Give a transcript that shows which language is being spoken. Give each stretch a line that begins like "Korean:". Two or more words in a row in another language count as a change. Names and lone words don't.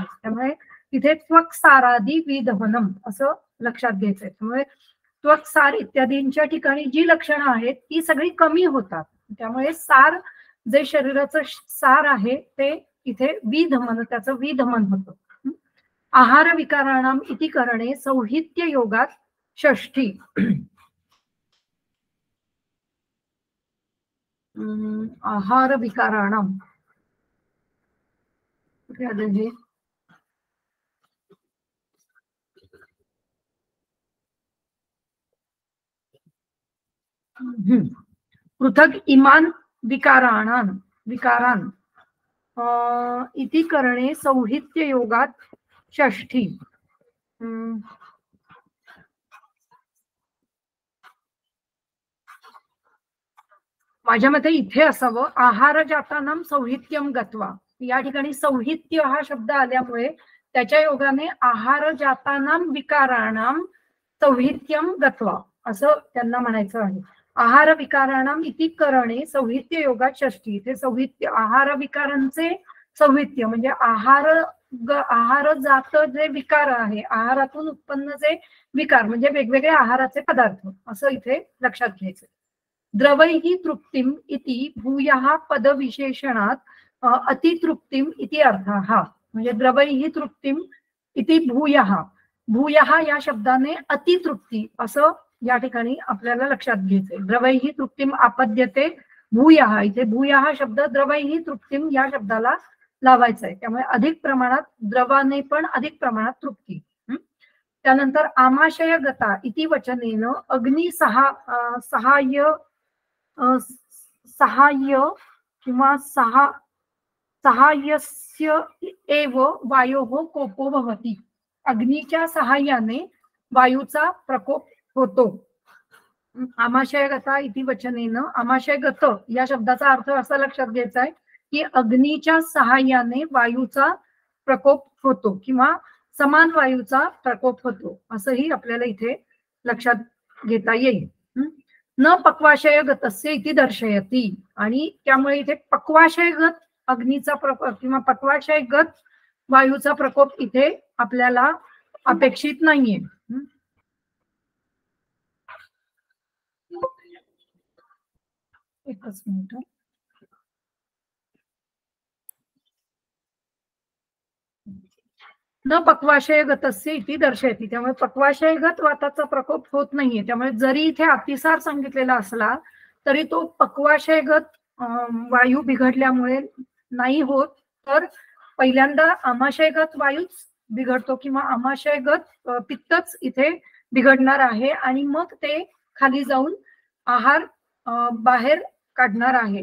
Marathi: त्यामुळे तिथे
Sanskrit: त्वक सारादी विधमनम
Marathi: असं लक्षात घ्यायचंय. त्यामुळे त्वक सार इत्यादींच्या ठिकाणी जी लक्षणं आहेत ती सगळी कमी होतात. त्यामुळे सार, जे शरीराचं सार आहे ते इथे विधमन, त्याचं विधमन होतं.
Sanskrit: आहार विकाराणाम इति करणे सौहित्य योगात षष्ठी. आहार विकाराणाम
Marathi: कुठे आलं हे?
Sanskrit: पृथक इमान विकारान इति करणे सौहित्य योगात षष्ठी.
Marathi: माझ्या मते इथे असावं
Sanskrit: आहार जातानाम सौहित्यम गत्वा.
Marathi: या ठिकाणी सौहित्य हा शब्द आल्यामुळे त्याच्या योगाने
Sanskrit: आहार जातानाम विकाराणाम सौहित्यम गत्वा
Marathi: असं त्यांना म्हणायचं आहे.
Sanskrit: आहार विकाराणाम इति करणे सौहित्य योगात षष्ठी.
Marathi: इथे सौहित्य आहार विकारांचे सौहित्य म्हणजे आहार जात जे विकार आहे, आहारातून उत्पन्न जे विकार म्हणजे वेगवेगळे आहाराचे पदार्थ असं इथे लक्षात घ्यायचं.
Sanskrit: द्रवैहि तृप्तिम इति भूयः पदविशेषणात अतितृप्तिम इति अर्थः.
Marathi: म्हणजे
Sanskrit: द्रवैहि तृप्तिम इति भूयः
Marathi: या शब्दाने अतितृप्ती असं या ठिकाणी आपल्याला लक्षात घ्यायचंय.
Sanskrit: द्रवैहि तृप्तिम आपद्यते भूयः.
Marathi: इथे भूयः शब्द
Sanskrit: द्रवैहि तृप्तिम
Marathi: या शब्दाला लावायचा आहे. त्यामुळे अधिक प्रमाणात द्रवाने पण अधिक प्रमाणात तृप्ती.
Sanskrit: त्यानंतर आमाशय गता इति वचनेन अग्नि सहाय्य किंवा सहाय्यस्य एव वायोः कोपो भवति.
Marathi: अग्नीच्या सहाय्याने वायूचा प्रकोप होतो.
Sanskrit: आमाशय गता इति वचनेन
Marathi: आमाशय गत या शब्दाचा अर्थ असा लक्षात घ्यायचा आहे की अग्नीच्या सहाय्याने वायूचा प्रकोप होतो किंवा समान वायूचा प्रकोप होतो असंही आपल्याला इथे लक्षात घेता येईल.
Sanskrit: न पक्वाशय गतस्य इति दर्शयति.
Marathi: आणि त्यामुळे इथे पक्वाशयगत अग्नीचा प्रकोप किंवा पक्वाशयगत वायूचा प्रकोप इथे आपल्याला अपेक्षित नाहीये. एकच मिनिट.
Sanskrit: न पक्वाशयगतस्य इति दर्शयति.
Marathi: त्यामुळे पक्वाशयगत वाताचा प्रकोप होत नाहीये. त्यामुळे जरी इथे अतिसार सांगितलेला असला तरी तो पक्वाशयगत वायू बिघडल्यामुळे नाही होत, तर पहिल्यांदा आमाशयगत वायूच बिघडतो किंवा आमाशयगत पित्तच इथे बिघडणार आहे आणि मग ते खाली जाऊन आहार बाहेर काढणार आहे.